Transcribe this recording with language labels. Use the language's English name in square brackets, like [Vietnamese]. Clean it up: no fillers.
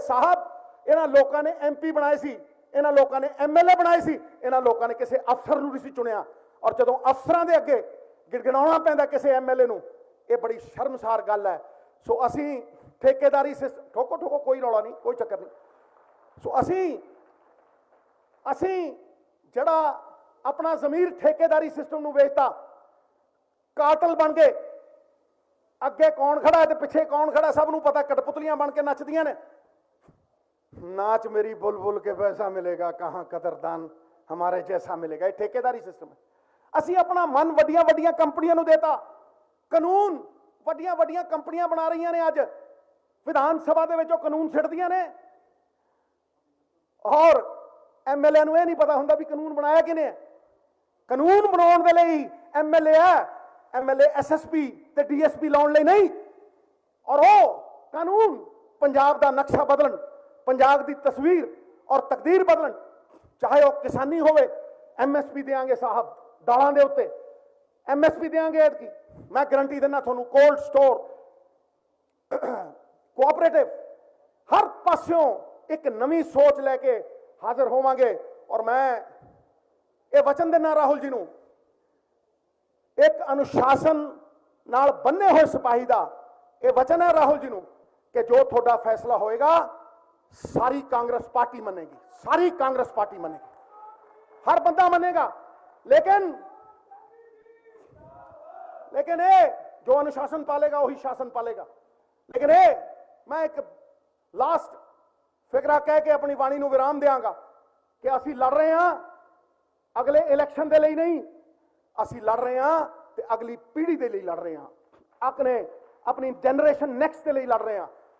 [Punjabi] ਸਾਹਿਬ, ਇਹਨਾਂ ਲੋਕਾਂ ਨੇ ਐਮਪੀ ਬਣਾਏ ਸੀ, ਇਹਨਾਂ ਲੋਕਾਂ ਨੇ ਐਮਐਲਏ ਬਣਾਏ ਸੀ, ਇਹਨਾਂ ਲੋਕਾਂ ਨੇ ਕਿਸੇ ਅਫਸਰ ਨੂੰ ਨਹੀਂ ਸੀ ਚੁਣਿਆ, ਔਰ ਜਦੋਂ ਅਫਸਰਾਂ ਦੇ ਅੱਗੇ ਗਿੜਗਿੜਾਉਣਾ ਪੈਂਦਾ ਕਿਸੇ ਐਮਐਲਏ ਨੂੰ, ਇਹ ਬੜੀ ਸ਼ਰਮਸਾਰ ਗੱਲ ਹੈ। ਸੋ ਅਸੀਂ ਠੇਕੇਦਾਰੀ ਠੋਕੋ ਠੋਕੋ, ਕੋਈ ਰੌਲਾ ਨਹੀਂ, ਕੋਈ ਚੱਕਰ ਨਹੀਂ। ਸੋ ਅਸੀਂ ਜਿਹੜਾ ਆਪਣਾ ਜ਼ਮੀਰ ਠੇਕੇਦਾਰੀ ਸਿਸਟਮ ਨੂੰ ਵੇਚਤਾ, ਕਾਤਲ ਬਣ ਗਏ। ਅੱਗੇ ਕੌਣ ਖੜਾ ਹੈ ਤੇ ਪਿੱਛੇ ਕੌਣ ਖੜਾ, ਸਭ ਨੂੰ ਪਤਾ। ਕਠਪੁਤਲੀਆਂ ਬਣ ਕੇ ਨੱਚਦੀਆਂ ਨੇ, [Hindi] नाच मेरी बुलबुल के पैसा मिलेगा, कहां कदरदान हमारे जैसा मिलेगा। ये ठेकेदारी सिस्टम है। [Punjabi] ਅਸੀਂ ਆਪਣਾ ਮਨ ਵੱਡੀਆਂ ਵੱਡੀਆਂ ਕੰਪਨੀਆਂ ਨੂੰ ਦੇਤਾ, ਕਾਨੂੰਨ ਵੱਡੀਆਂ ਵੱਡੀਆਂ ਕੰਪਨੀਆਂ ਬਣਾ ਰਹੀਆਂ ਨੇ। ਅੱਜ ਵਿਧਾਨ ਸਭਾ ਦੇ ਵਿੱਚ ਉਹ ਕਾਨੂੰਨ ਛਿੜਦੀਆਂ ਨੇ, ਔਰ ਐਮਐਲਏ ਨੂੰ ਇਹ ਨਹੀਂ ਪਤਾ ਹੁੰਦਾ ਵੀ ਕਾਨੂੰਨ ਬਣਾਇਆ ਕਿਹਨੇ ਹੈ। ਕਾਨੂੰਨ ਬਣਾਉਣ ਦੇ ਲਈ ਐਮਐਲਏ ਹੈ, ਐਮਐਲਏ ਐਸਐਸਪੀ ਤੇ ਡੀਐਸਪੀ ਲਾਉਣ ਲਈ ਨਹੀਂ। ਔਰ ਉਹ ਕਾਨੂੰਨ ਪੰਜਾਬ ਦਾ ਨਕਸ਼ਾ ਬਦਲਣ, ਪੰਜਾਬ ਦੀ ਤਸਵੀਰ ਔਰ ਤਕਦੀਰ ਬਦਲਣ। ਚਾਹੇ ਉਹ ਕਿਸਾਨੀ ਹੋਵੇ, ਐਮਐਸਪੀ ਦੇਾਂਗੇ ਸਾਹਿਬ, ਦਾਲਾਂ ਦੇ ਉੱਤੇ ਐਮਐਸਪੀ ਦੇਾਂਗੇ ਐਤਕੀ, ਮੈਂ ਗਰੰਟੀ ਦਿੰਦਾ ਤੁਹਾਨੂੰ। ਕੋਲਡ ਸਟੋਰ, ਕੋਆਪਰੇਟਿਵ, ਹਰ ਪਾਸਿਓਂ ਇੱਕ ਨਵੀਂ ਸੋਚ ਲੈ ਕੇ ਹਾਜ਼ਰ ਹੋਵਾਂਗੇ। ਔਰ ਮੈਂ ਇਹ ਵਚਨ ਦਿੰਦਾ ਰਾਹੁਲ ਜੀ ਨੂੰ, ਇੱਕ ਅਨੁਸ਼ਾਸਨ ਨਾਲ ਬੰਨੇ ਹੋਏ ਸਿਪਾਹੀ ਦਾ ਇਹ ਵਚਨ ਹੈ ਰਾਹੁਲ ਜੀ ਨੂੰ ਕਿ ਜੋ ਤੁਹਾਡਾ ਫੈਸਲਾ ਹੋਏਗਾ ਸਾਰੀ ਕਾਂਗਰਸ ਪਾर्टी [Hindi] मनेगी, सारी कांग्रेस पार्टी मनेगी, हर बंदा मनेगा। लेकिन ये जो अनुशासन पालेगा वही शासन पालेगा। लेकिन ये मैं एक लास्ट फिकरा कह के अपनी वाणी [Punjabi] ਨੂੰ [Hindi] विराम देंगा कि [Punjabi] ਅਸੀਂ [Hindi] लड़ रहे हैं अगले इलेक्शन के लिए नहीं, ਅਸੀਂ लड़ रहे हैं ਤੇ अगली पीढ़ी के लिए लड़ रहे हैं, अपनी जनरेशन नेक्स्ट के लिए लड़ रहे हैं।